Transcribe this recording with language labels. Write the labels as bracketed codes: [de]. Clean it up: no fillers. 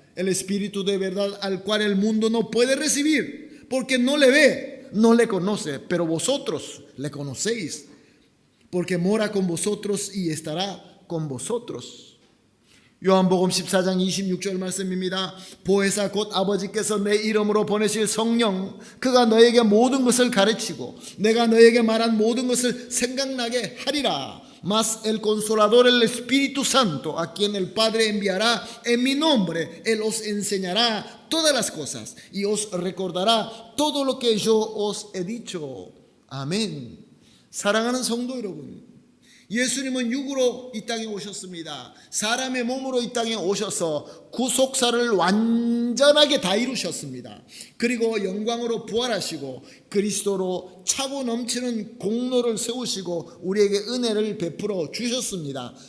[es] El Espíritu de verdad al cual el mundo no puede recibir porque no le ve, no le conoce, pero vosotros le conocéis porque mora con vosotros y estará con vosotros. [ko] 요한복음 14장 26절 말씀입니다. 보혜사 곧 아버지께서 내 이름으로 보내실 성령 그가 너에게 모든 것을 가르치고 내가 너에게 말한 모든 것을 생각나게 하리라. [es] Mas el consolador, el Espíritu Santo, a quien el Padre enviará en mi nombre, Él os enseñará todas las cosas y os recordará todo lo que yo os he dicho. [ko] 아멘. 사랑하는 성도 여러분, 예수님은 육으로 이 땅에 오셨습니다. 사람의 몸으로 이 땅에 오셔서 구속사를 완전하게 다 이루셨습니다. 그리고 영광으로 부활하시고 그리스도로 차고 넘치는 공로를 세우시고 우리에게 은혜를 베풀어 주셨습니다.